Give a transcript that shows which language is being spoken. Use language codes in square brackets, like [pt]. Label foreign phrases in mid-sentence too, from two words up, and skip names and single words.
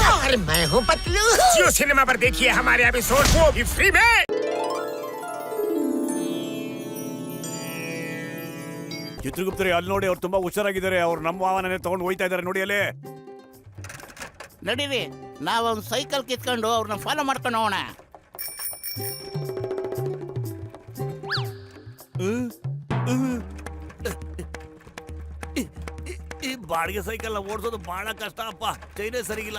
[hi] और मैं हूँ पतलू। जियो सिनेमा पर देखिए हमारे एपिसोड वो भी फ्री में। [kn] ಚಿತ್ರಗುಪ್ತರೇ ಅಲ್ಲಿ ನೋಡಿ, ಅವ್ರು ತುಂಬಾ ಹುಷಾರಾಗಿದ್ದಾರೆ. ಅವ್ರು ನಮ್ಮ ವಾಹನನೇ ತಗೊಂಡು ಹೋಯ್ತಾ ಇದಾರೆ ನೋಡಿ ಅಲ್ಲಿ. ನಡೀರಿ, ನಾವೊಂದು ಸೈಕಲ್ ಕಿತ್ಕೊಂಡು ಅವ್ರನ್ನ ಫಾಲೋ ಮಾಡ್ಕೊಂಡು ಹೋಗೋಣ. ಈ ಬಾಡಿಗೆ ಸೈಕಲ್ ಓಡಿಸೋದು ಬಹಳ ಕಷ್ಟ ಅಪ್ಪ, ಚೈನೇ ಸರಿಗಿಲ್ಲ.